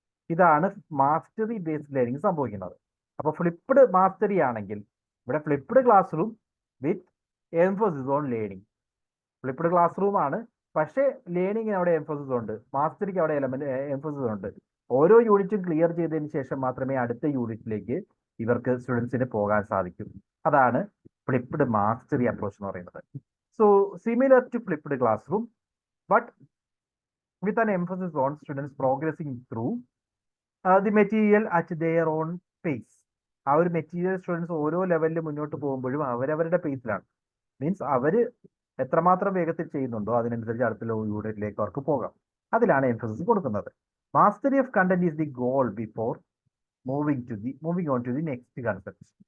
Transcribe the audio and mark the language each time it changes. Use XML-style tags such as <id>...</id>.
<ml>ഇതാണ് mastery based learning സംഭവിക്കുന്നത്. അപ്പൊ ഫ്ലിപ്ഡ് മാസ്റ്ററി ആണെങ്കിൽ ഇവിടെ</ml> <en>Flipped classroom with emphasis on learning.</en> <ml>Flipped class room ആണ്, പക്ഷേ ലേണിംഗിന് അവിടെ എംഫസിസ് ഉണ്ട്, മാസ്റ്ററിക്ക് അവിടെ എംഫസിസ് ഉണ്ട്. ഓരോ യൂണിറ്റും ക്ലിയർ ചെയ്തതിന് ശേഷം മാത്രമേ അടുത്ത യൂണിറ്റിലേക്ക് ഇവർക്ക് സ്റ്റുഡൻസിന് പോകാൻ സാധിക്കൂ. അതാണ് ഫ്ലിപ്ഡ് മാസ്റ്ററി അപ്രോച്ച് എന്ന് പറയുന്നത്.</ml> <en>So similar to flipped classroom but with an emphasis on students progressing through the material at their own pace.</en> <ml>ആ ഒരു മെറ്റീരിയൽ സ്റ്റുഡൻസ് ഓരോ ലെവലിൽ മുന്നോട്ട് പോകുമ്പോഴും അവരവരുടെ പേസിലാണ്. മീൻസ് അവർ എത്രമാത്രം വേഗത്തിൽ ചെയ്യുന്നുണ്ടോ അതിനനുസരിച്ച് അടുത്ത യൂണിറ്റിലേക്ക് അവർക്ക് പോകാം. അതിലാണ് എംഫസിസ് കൊടുക്കുന്നത്.</ml> <en>Mastery of content is the goal before moving on to the next concept.</en>